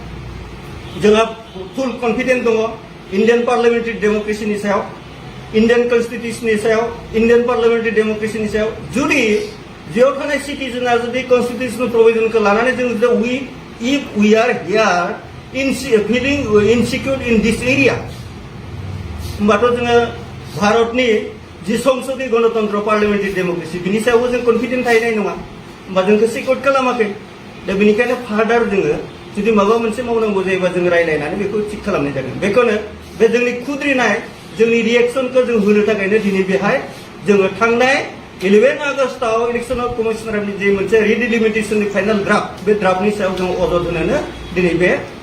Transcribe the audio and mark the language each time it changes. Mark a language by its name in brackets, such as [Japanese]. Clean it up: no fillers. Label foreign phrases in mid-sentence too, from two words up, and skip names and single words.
[Bodo] जोंहा [English] full confidence [Bodo] दङ [English] Indian parliamentary democracy [Bodo] सायाव इन्डियान कन्स्टिट्यूशननि सायाव इन्डियान पार्लियामेन्टारि डेमक्रेसिनि सायाव जुदि बेयाव थानाय सिटिजेना जुदि [English] constitutional provision [Bodo] लानानै जों [English] if we are here feeling insecure in this area [Bodo] होमबाथ' जोङो भारतनि जि संसदीय गणतन्त्र [English] parliamentary democracy [Bodo] बिनि सायावबो जों कन्फिडेन्ट थाहैनाय नङा होमबा जोंखौ सिकिउर खालामाखै दा बेनिखायनो फार्दार जोङो जुदि माबा मोनसे मावनांगौ जायोबा जों रायलायनानै बेखौ थिग खालामनाय जागोन बेखौनो बे जोंनि खुद्रिनाय जोंनि रिएक्सनखौ जों होनो थाखायनो दिनै बेहाय जोङो थांनाय 11 आगस्टआव इलेक्शन कमिशनारनि जे मोनसे रिडेलिमिटेसननि [English] final draft [Bodo] बे ड्राफ्टनि सायाव जों अजद होनोनो दिनै बे